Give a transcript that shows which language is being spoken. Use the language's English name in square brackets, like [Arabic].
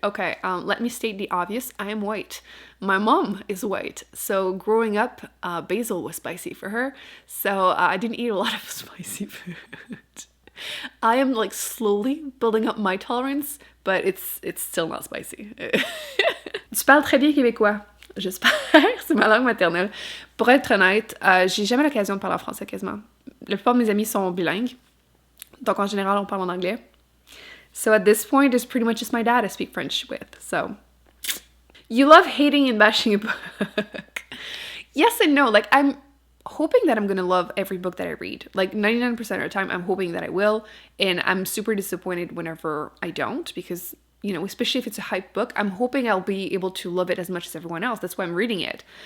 [English] Okay, let me state the obvious. I am white. My mom is white. So growing up, basil was spicy for her. So I didn't eat a lot of spicy food. I am like slowly building up my tolerance, but it's still not spicy. [French] Tu parles très bien québécois. J'espère, c'est ma langue maternelle. Pour être honnête, j'ai jamais l'occasion de parler en français quasiment. La plupart de mes amis sont bilingues. Donc en général, on parle en anglais. [English] So at this point, it's pretty much just my dad I speak French with. So you love hating and bashing a book. Yes and no. Like I'm hoping that I'm going to love every book that I read. Like 99% of the time, I'm hoping that I will. And I'm super disappointed whenever I don't because, you know, especially if it's a hype book, I'm hoping I'll be able to love it as much as everyone else. That's why I'm reading it.